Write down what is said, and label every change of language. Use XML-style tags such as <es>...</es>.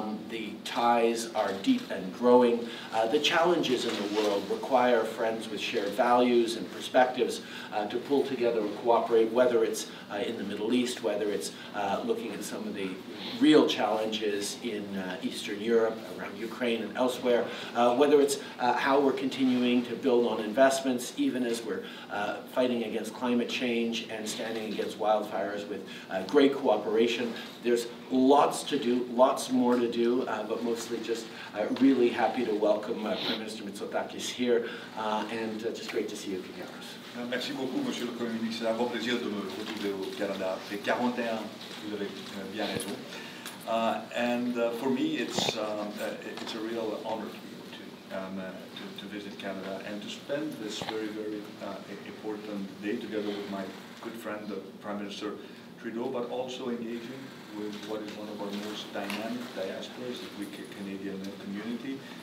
<en>The ties are deep and growing. The challenges in the world require friends with shared values and perspectives to pull together and cooperate, whether it's in the Middle East, whether it's looking at some of the real challenges in Eastern Europe, around Ukraine and elsewhere, whether it's how we're continuing to build on investments, even as we're fighting against climate change and standing against wildfires with great cooperation. There's lots to do, lots more to do, but mostly just really happy to welcome Prime Minister Mητσοτάκis here, and just great to see you, Kyriakos.</en> <fr>Merci beaucoup, Monsieur le Premier ministre. C'est un grand plaisir de me retrouver au Canada. J'ai 41, vous avez bien raison.</fr> <en>And for me, it's a real honor to visit Canada and to spend this very, very important day together with my good friend, the Prime Minister Trudeau, but also engaging with what is one of our most dynamic diasporas, the Greek Canadian community.</en>